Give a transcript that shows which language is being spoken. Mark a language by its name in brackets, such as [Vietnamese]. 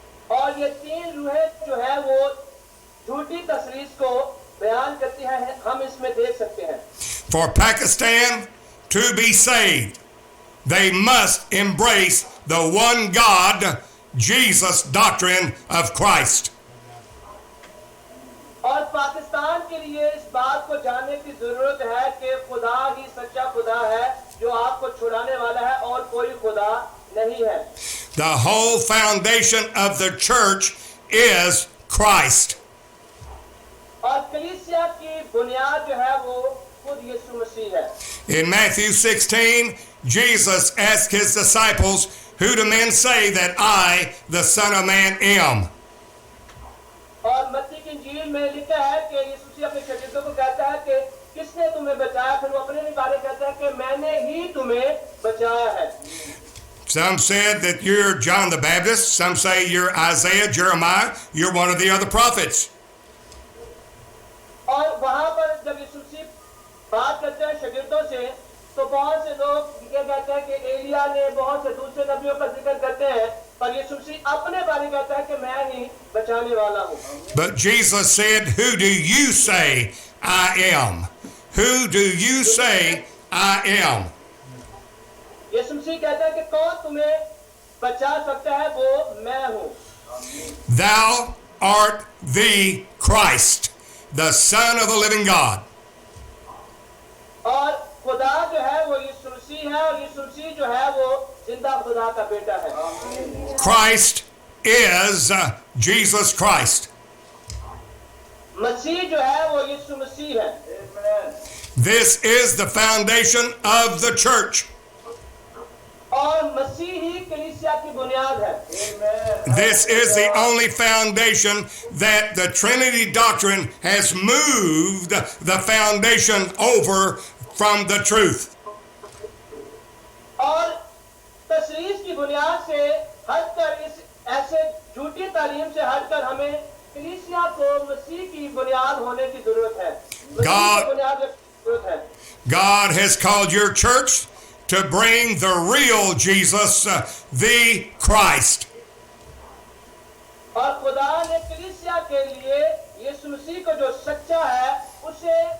[Hindi] और ये 3 रूहें जो है वो झूठी तस्वीर को बयान करती हैं, हम इसमें देख सकते हैं। [English] For Pakistan to be saved, they must embrace the one God, Jesus doctrine of Christ. [Hindi] और पाकिस्तान के लिए इस बात को जानने की जरूरत है कि खुदा ही सच्चा खुदा है जो आपको छुड़ाने वाला है, और कोई खुदा नहीं है। [English] The whole foundation of the church is Christ. [Hindi] और कलीसिया की बुनियाद जो है वो खुद यीशु मसीह है। [English] In Matthew 16, Jesus asked his disciples, "Who do men say that I, the Son of Man, am?" [Hindi] और मत्ती की इंजील में लिखा है कि यीशु मसीह अपने शिष्यों को कहता है कि किसने तुम्हें बचाया, फिर वो अपने बारे में कहता है कि मैंने ही तुम्हें बचाया है। [English] Some said that you're John the Baptist. Some say you're Isaiah, Jeremiah. You're one of the other prophets. [Hindi] और वहां पर जब यीशु मसीह बात करते हैं शागिर्दों से, तो बहुत से लोग ये कहते हैं कि एलिया ने, बहुत से दूसरे नबियों का जिक्र करते हैं, पर यीशु मसीह अपने बारे में कहता है कि मैं ही बचाने वाला हूँ। [English] But Jesus said, "Who do you say I am? Who do you say I am?" [Hindi] यीशु मसीह कहता है कि कौन तुम्हें बचा सकता है, वो मैं हूँ। [English] Thou art the Christ, the Son of the living God. [Hindi] और खुदा जो है वो यीशु मसीह है, और यीशु मसीह जो है वो जिंदा खुदा का बेटा है। [English] Christ is Jesus Christ. [Hindi] मसीह जो है वो यीशु मसीह है। [English] This is the foundation of the church. [Hindi] और मसीह ही कलीसिया की बुनियाद है। [English] This is the only foundation that the Trinity doctrine has moved the foundation over from the truth. [Hindi] और तशरीफ की बुनियाद से हटकर, इस ऐसे झूठी तालीम से हटकर, हमें कलीसिया को मसीह की बुनियाद होने की जरूरत है। मसीह की बुनियाद की जरूरत है। [English] God has called your church to bring the real Jesus, the Christ. [Hindi] और खुदा ने कलीसिया के लिए यीशु मसीह को जो सच्चा है उसे